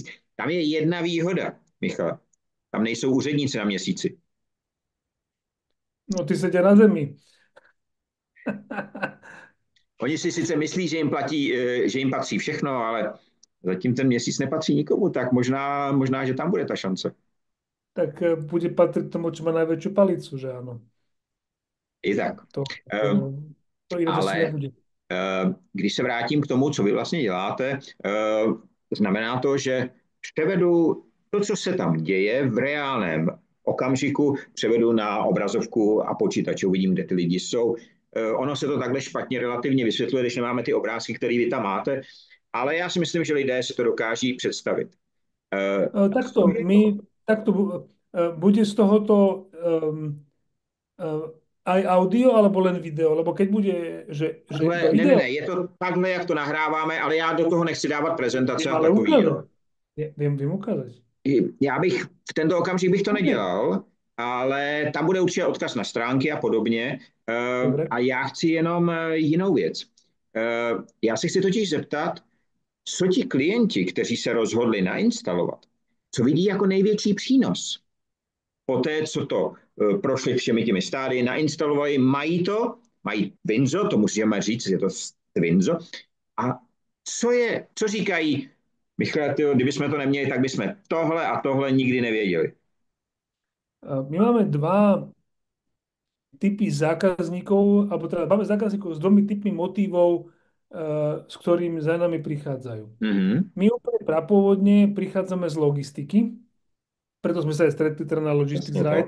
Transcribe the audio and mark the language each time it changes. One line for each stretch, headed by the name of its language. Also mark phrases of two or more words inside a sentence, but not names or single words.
Czech: Tam je jedna výhoda, Michal. Tam nejsou úředníci na měsíci.
Slovak: No, ty sedia na zemi.
Czech: Oni si sice myslí, že jim patří všechno, ale zatím ten měsíc nepatří nikomu, tak možná, že tam bude ta šance.
Slovak: Tak bude patriť tomu, čo má najväčšiu palicu, že áno. I tak. To, Um, to ináč asi ale nebude.
Czech: Když se vrátím k tomu, co vy vlastně děláte, znamená to, že převedu to, co se tam děje v reálném okamžiku, převedu na obrazovku a počítač, uvidím, kde ty lidi jsou. Ono se to takhle špatně relativně vysvětluje, když nemáme ty obrázky, které vy tam máte, ale já si myslím, že lidé si to dokáží představit.
Slovak: Takto bude z tohoto aj audio, alebo len video? Lebo keď bude, že iba video...
Czech: Ne, je to takhle, jak to nahráváme, ale já do toho nechci dávat prezentace a ale takový.
Slovak: ukázať. Viem ukázať.
Czech: Já bych v tento okamžik bych to nedělal, ale tam bude určitě odkaz na stránky a podobně. A já chci jenom jinou věc. Já se chci totiž zeptat, co ti klienti, kteří se rozhodli nainstalovat, co vidí jako největší přínos? Poté, co to prošli všemi těmi stády, nainstalovali, mají Twinzo, to musíme říct, je to Twinzo. A co říkají, Michale, kdybychom to neměli, tak bychom tohle a tohle nikdy nevěděli.
Slovak: My máme dva typy zákazníkov, alebo teda máme zákazníkov s dvomi typmi motívov, s ktorými za nami prichádzajú. Mm-hmm. My úplne prapôvodne prichádzame z logistiky, preto sme sa aj stretli teda na Logistics Ride.